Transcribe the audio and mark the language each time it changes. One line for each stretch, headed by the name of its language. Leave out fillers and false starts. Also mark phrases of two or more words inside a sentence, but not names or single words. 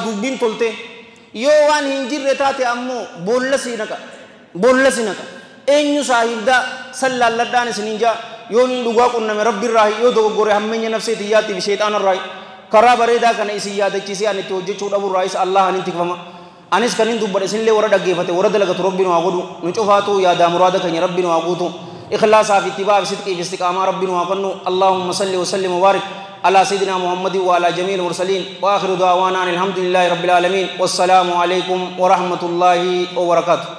Oromo: dubbiin tolte yoo waan hin jirre taate ammoo boolla si naqa eenyu saahibda sallalladhaan isinin jaa yoo hin dhugaa qunname rabbiirraa yoo dogoggore hammeenya nafseeti yaatti fi sheexaanarraa karaa bareedaa kana isin yaadachiisee ani itti hojjechuu dhabuurraa isa Allah anin tikfama anis kan hin dubbadhe isinillee warra dhaggeeffate warra dalagatu rabbiin waa godhu nu cufaatu yaadaa muraada keenya rabbiin waa guutu ikhlaasaa fi ittibaa fi sidqii fi istiqaamaa rabbiin waa kennu
Arabic: اللهم صل وسلم وبارك على سيدنا محمد وعلى جميع المرسلين وآخر دعوانا الحمد لله رب العالمين والسلام عليكم ورحمة الله وبركاته.